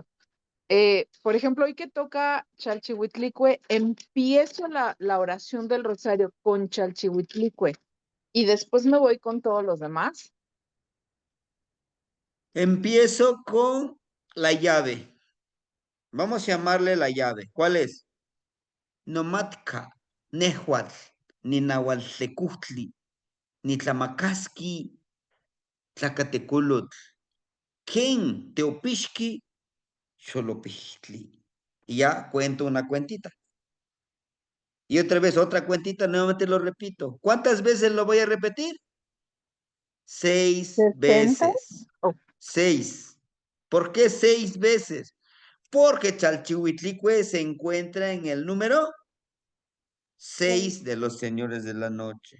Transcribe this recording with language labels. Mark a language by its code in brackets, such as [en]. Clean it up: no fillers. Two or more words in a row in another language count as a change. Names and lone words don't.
[es] Por ejemplo, hoy que toca Chalchihuitlicue, empiezo la oración del rosario con Chalchihuitlicue y después me voy con todos los demás. Empiezo con la llave. Vamos a llamarle la llave. ¿Cuál es? [nah] Nomatka, Nehuatl, ni Nahualtecutli, ni Tlamacasqui, Tlacateculotl, Ken, Teopixqui, Xolopixtli. [es] Y ya cuento una cuentita. Y otra vez, otra cuentita, nuevamente lo repito. ¿Cuántas veces lo voy a repetir? 6 60. veces. Oh, 6. ¿Por qué 6 veces? Porque Chalchihuitlicue se encuentra en el número 6 de los señores de la noche.